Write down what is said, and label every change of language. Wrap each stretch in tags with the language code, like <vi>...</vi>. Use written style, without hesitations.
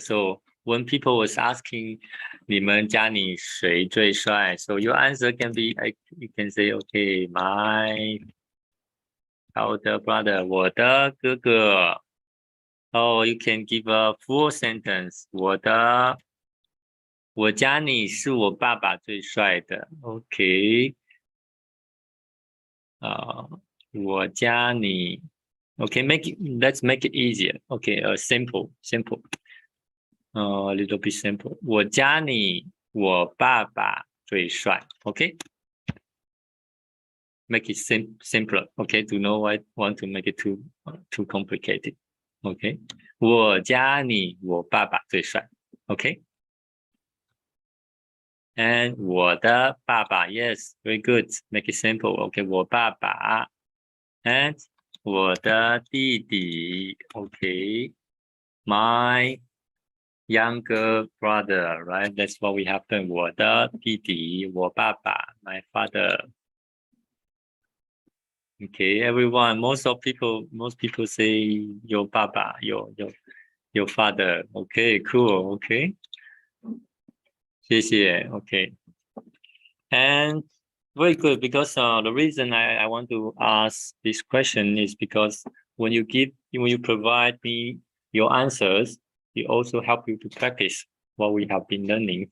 <en>So when people was asking</en> <zh>你们家里谁最帅?</zh> <en>So your answer can be you can say okay, my older brother.</en> <zh>我的哥哥.</zh> <en>Oh, you can give a full sentence.</en> <zh>我家里是我爸爸最帅的。</zh> <en>Okay.</en> <zh>我家里</zh> <en>Okay, let's make it easier. Okay, simple. A little bit simple.</en> <zh>我家里我爸爸最帅。Okay.</zh> <en>Make it simpler. Okay, do not want to make it too complicated.</en> <zh>Okay. 我家里我爸爸最帅。Okay.</zh> <en>And</en> <zh>我的爸爸</zh> <en>Yes, very good. Make it simple.</en> <zh>Okay, 我爸爸 and 我的弟弟 Okay.</zh> <en>My younger brother, right? That's what we have done.</en> <zh>我的弟弟我爸爸</zh> <en>My father. Okay, everyone. Most people say your 爸爸 your father. Okay, cool. Okay. 谢谢 Okay. And very good because the reason I want to ask this question is because when you provide me your answers, it also help you to practice what we have been learning.</en>